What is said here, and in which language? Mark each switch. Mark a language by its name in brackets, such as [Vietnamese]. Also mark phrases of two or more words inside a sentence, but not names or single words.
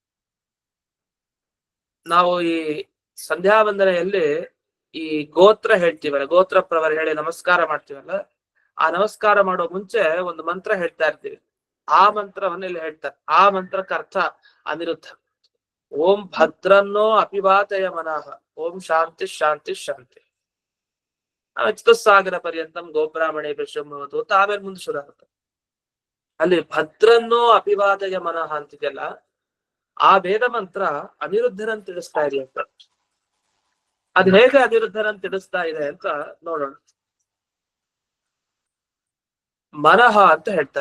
[Kannada] ನಾವು ಈ ಸಂಧ್ಯಾ ವಂದನೆಯಲ್ಲಿ ಈ ಗೋತ್ರ ಹೇಳ್ತೀವಲ್ಲ, ಗೋತ್ರ ಪ್ರವರ ಹೇಳಿ ನಮಸ್ಕಾರ ಮಾಡ್ತೀವಲ್ಲ, ಆ ನಮಸ್ಕಾರ ಮಾಡೋ ಮುಂಚೆ ಒಂದು ಮಂತ್ರ ಹೇಳ್ತಾ ಇರ್ತೀವಿ. ಆ ಮಂತ್ರವನ್ನ ಇಲ್ಲಿ ಹೇಳ್ತಾರೆ. ಆ ಮಂತ್ರಕ್ಕೆ ಅರ್ಥ ಅನಿರುದ್ಧ. [Sanskrit] ಓಂ ಭದ್ರನ್ನೋ ಅಪಿವಾತಯ ಮನಃ ಓಂ ಶಾಂತಿ ಶಾಂತಿ ಶಾಂತಿ ಚತುಸ್ಸಾಗರ ಪರ್ಯಂತಂ ಗೋಬ್ರಾಹ್ಮಣೇ ವಿಶ್ವಮವತು [Kannada] ಅಂತ ಆಮೇಲೆ ಮುಂದೆ ಶುರು ಆಗುತ್ತೆ. ಅಲ್ಲಿ [Sanskrit] ಭದ್ರನ್ನೋ ಅಪಿವಾತಯ ಮನಃ [Kannada] ಅಂತಿದೆಯಲ್ಲ, ಆ ವೇದ ಮಂತ್ರ ಅನಿರುದ್ಧರನ್ನು ತಿಳಿಸ್ತಾ ಇದೆ ಅಂತ. ಅದ್ ಹೇಗೆ ಅನಿರುದ್ಧರನ್ನು ತಿಳಿಸ್ತಾ ಇದೆ ಅಂತ ನೋಡೋಣ. ಮನಃ ಅಂತ ಹೇಳ್ತಾರೆ.